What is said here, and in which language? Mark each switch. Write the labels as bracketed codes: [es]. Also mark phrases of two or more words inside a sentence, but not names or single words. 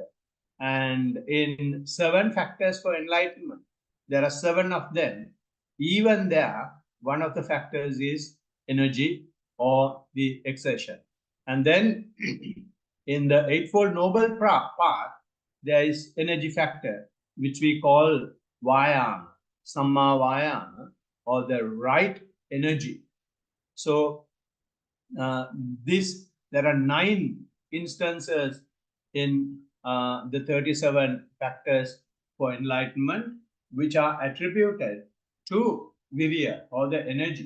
[en] And in 7 factors for enlightenment, there are 7 of them. Even there, one of the factors is energy or the exertion. And then in the Eightfold Noble Path, there is energy factor, which we call vayama, [pi] samma vayama, [en] or the right energy. So there are 9 instances in the 37 factors for enlightenment, which are attributed to virya or the energy.